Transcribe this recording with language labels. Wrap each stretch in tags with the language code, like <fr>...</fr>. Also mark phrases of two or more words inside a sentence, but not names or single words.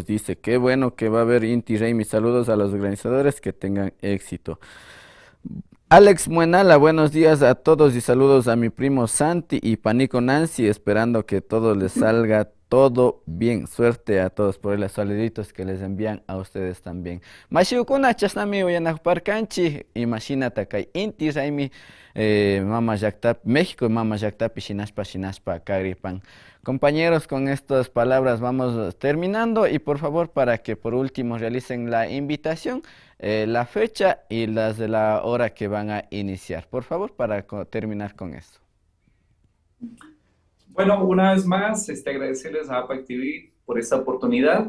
<es>Dice, qué bueno que va a haber Inti Rey. Mis saludos a los organizadores, que tengan éxito. Alex Muenala, buenos días a todos y saludos a mi primo Santi y Panico Nancy, esperando que todo les salga todo bien. Suerte a todos por los saluditos que les envían a ustedes también.</es> <qu>Mashiukuna chasnami parkanchi, imagínate kay inti raimi mama yaktap, México mama yaktap shinashpa kagripan.</qu> <es>Compañeros, con estas palabras vamos terminando y por favor para que por último realicen la invitación, la fecha y las de la hora que van a iniciar. Por favor, para terminar con eso. Bueno, una vez más, agradecerles a APAC TV por esta oportunidad.</es>